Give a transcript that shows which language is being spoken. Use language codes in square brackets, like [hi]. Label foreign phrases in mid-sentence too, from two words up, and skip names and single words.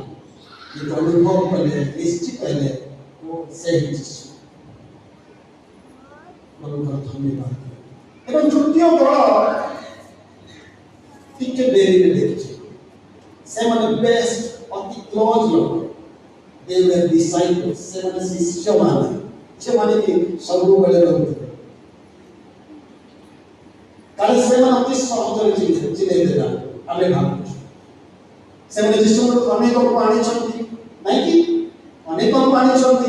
[or] କିନ୍ତୁ ଅନୁଭବ କଲେ, ନିଶ୍ଚିତ ହେଲେ ସେହି ଯୀଶୁ। ଧନ୍ୟବାଦ। ଏବଂ ତୃତୀୟ ଦଳ ଟିକେ ଡେରିରେ ଦେଖିଛି। ସେମାନେ ବେଷ୍ଟ ଅତି କ୍ଲୋଜ ଲୋକ। [en] They were disciples. [or] ସେମାନେ ଶିଷ୍ୟମାନେ, ସେମାନେ କି ସବୁବେଳେ ରହୁଥିଲେ। କାଳେ ସେମାନେ ଅତି ସହଜରେ ଚିହ୍ନେଇ ଦେଲା ଆମେ ଭାବୁଛୁ। ସେମାନେ ଯୀଶୁଙ୍କୁ ଅନେକଙ୍କୁ ଆଣିଛନ୍ତି, ନାଇଁ କି? ଅନେକଙ୍କୁ ଆଣିଛନ୍ତି।